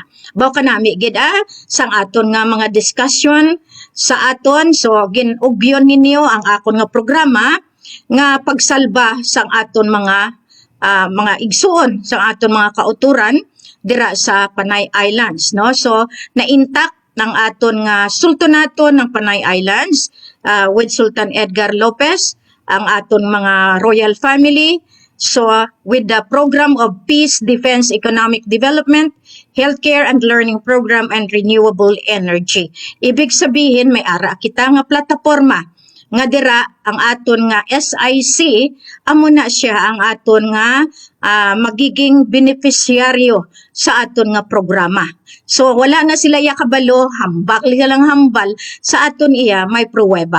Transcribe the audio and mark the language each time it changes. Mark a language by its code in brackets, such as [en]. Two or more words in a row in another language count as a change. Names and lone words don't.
[hil] Baw ka nami, gid sang aton nga mga discussion sa aton, so ginugyon ninyo ang akon nga programa, nga pagsalba sang aton mga igsuon, sang aton mga kauturan, dira sa Panay Islands. No? So, na-intact ng aton nga sultanato ng Panay Islands with Sultan Edgar Lopez, ang aton mga [en] royal family. So, with the Program of Peace, Defense, Economic Development, Healthcare and Learning Program, and Renewable Energy. [tl] Ibig sabihin, [hil] may ara kita nga plataforma nga dira ang aton nga SIC amo na siya ang aton nga magiging beneficiaryo sa aton nga programa. So wala na sila iya kabalo, hambak lang hambal sa aton iya may pruweba.